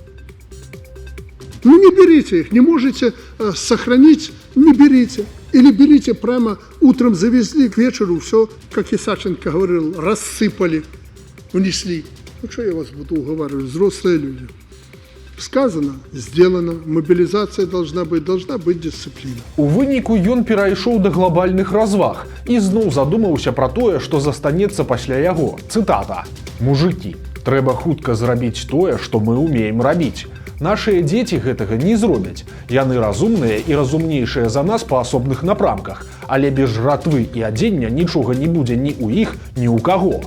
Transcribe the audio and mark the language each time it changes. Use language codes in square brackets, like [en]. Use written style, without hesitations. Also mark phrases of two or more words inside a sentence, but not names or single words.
[ru] Ну не берите их, не можете сохранить, не берите. Или берите прямо утром завезли, к вечеру все, как Исаченко говорил, рассыпали, унесли. Ну что я вас буду уговаривать, взрослые люди. Сказано, сделано, мобілізація должна [uk] бути дисципліна. [be] У выніку ён перайшоў да глобальных разваг і зноў задумаўся пра тое, што застанецца пасля яго. Цытата: «Мужыкі, трэба хутка зрабіць тое, што мы ўмеем рабіць. Нашыя дзеці гэтага не зробяць. Яны разумныя і разумнейшыя за нас па асобных напрамках, але без жратвы і адзення нічога не будзе ні ў іх, ні ў каго.